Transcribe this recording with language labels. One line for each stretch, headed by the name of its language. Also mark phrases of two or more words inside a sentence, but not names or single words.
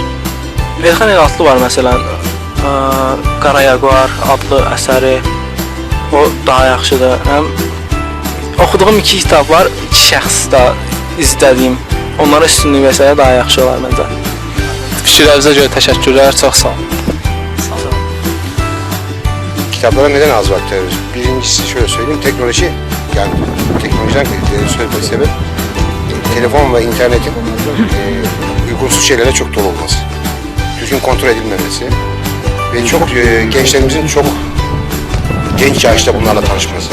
Azerbaijani: Elxan Elatlı var, məsələn, Qarayaquar adlı əsəri, o daha yaxşıdır. Oxuduğum 2 kitab var, 2 şəxs da izlədiyim, onlara üstünlük versələr daha yaxşı olar məncə. Fikirlərinizə görə təşəkkürlər, çox sağ olun.
Turkish: Kitaplara neden az vakit ayırıyoruz? Birincisi şöyle söyleyeyim, teknoloji, yani teknolojiden söylediği sebep telefon ve internetin uygunsuz şeylere çok dolu olması, düzgün kontrol edilmemesi ve çok gençlerimizin çok genç yaşta bunlarla tanışması.